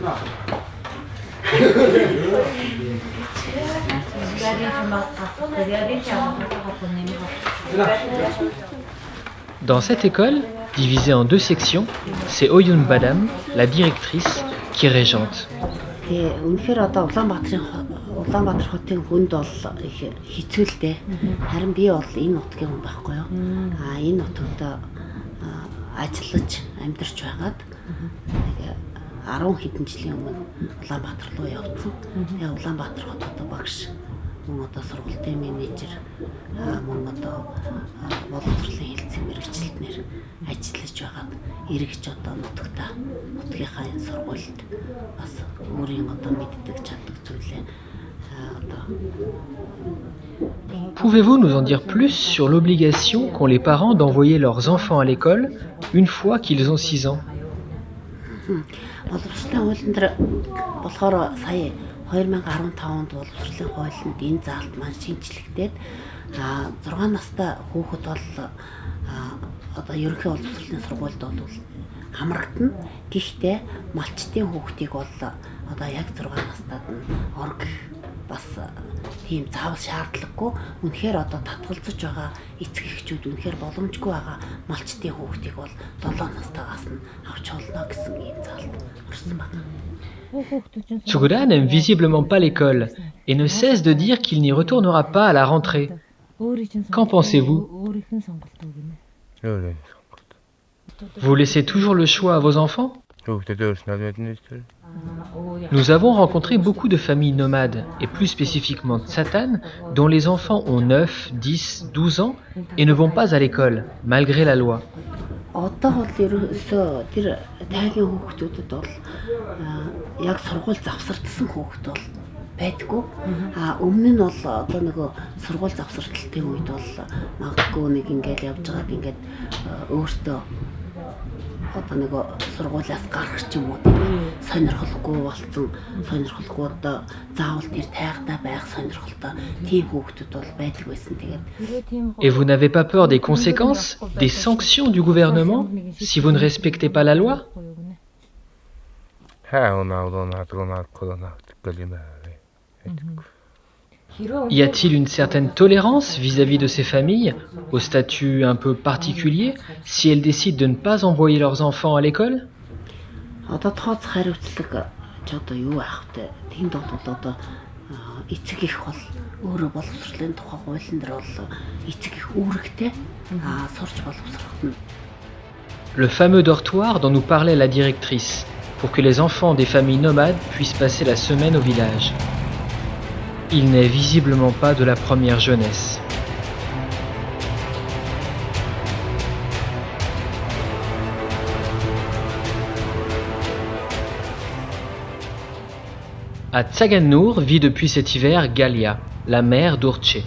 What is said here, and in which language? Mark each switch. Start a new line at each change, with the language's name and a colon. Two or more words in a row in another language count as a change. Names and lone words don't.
French: Dans cette école, divisée en 2 sections, c'est Oyun Badam, la directrice, qui régente.
Mongolian: Улаанбаатар хотын хүнд бол их хэцүүлтэй. Харин би бол энэ нутгийн хүн байхгүй юу. Энэ нутагт ажиллаж амьдарч байгаад 10 хэдэн жилийн өмнө Улаанбаатар руу явсан. Тэгээ Улаанбаатар хотод багш, мөн одоо сургуулийн менежер, мөн одоо боловсролын хэлтсийн мэргэжилтнэр ажиллаж байгаад эргэж одоо нутгийнхаа энэ сургуульд бас өөрийн одоо мэддэг чаддаг зүйлээ.
French: Pouvez-vous nous en dire plus sur l'obligation qu'ont les parents d'envoyer leurs enfants à l'école une fois qu'ils ont 6 ans?
Mongolian: Боловсролын хуулийн дээр болохоор сая 2015 онд боловсролын хуулинд энэ заалт маань шинжлэхдээд 6 настай хүүхэд бол одоо ерөнхий боловсролын сургуульд бол хамрагдана. Гэхдээ малчтын хүүхдийг бол одоо яг 6 настайд нь орох бас тийм заавал шаардлагагүй. Үнэхээр одоо татгалзаж байгаа эцэг эхчүүд үнэхээр боломжгүй байгаа малчтын хүүхдийг бол 7 настайгаас нь авч болно гэсэн ийм заалт орсон байна.
French: Tsuguda n'aime visiblement pas l'école et ne cesse de dire qu'il n'y retournera pas à la rentrée. Qu'en pensez-vous? Vous laissez toujours le choix à vos enfants? Nous avons rencontré beaucoup de familles nomades, et plus spécifiquement Tsatan, dont les enfants ont 9, 10, 12 ans et ne vont pas à l'école, malgré la loi.
Mongolian: Одоо бол ерөөсөө тэр тайгийн хүүхдүүдэд бол яг сургууль завсардсан хүүхд бол байдгүй. Өмнө нь бол одоо нөгөө сургууль завсарлалтын үед бол магадгүй нэг ингээл явж байгаад ингээд өөртөө одоо нөгөө сургуулиас гарах ч юм уу тийм сонирхолгүй болсон, сонирхолгүй одоо заавал тэр тайгатай байх сонирхолтой тийм хүүхдүүд бол байдаг байсан. Тэгээд
French: Et vous n'avez pas peur des conséquences, des sanctions du gouvernement si vous ne respectez pas la loi? Y a-t-il une certaine tolérance vis-à-vis de ces familles, au statut un peu particulier, si elles décident de ne pas envoyer leurs enfants à l'école?
Mongolian: Одоо тооц хариуцлага ч одоо юу аах вэ? Тэнд бол одоо эцэг их бол өөрөө боловсролын тухай хуулийн дээр бол эцэг их үүрэгтэй сурч боловсрохно.
French: Le fameux dortoir dont nous parlait la directrice, pour que les enfants des familles nomades puissent passer la semaine au village. Il n'est visiblement pas de la première jeunesse. À Tsagan Nour vit depuis cet hiver Galia, la mère d'Urche.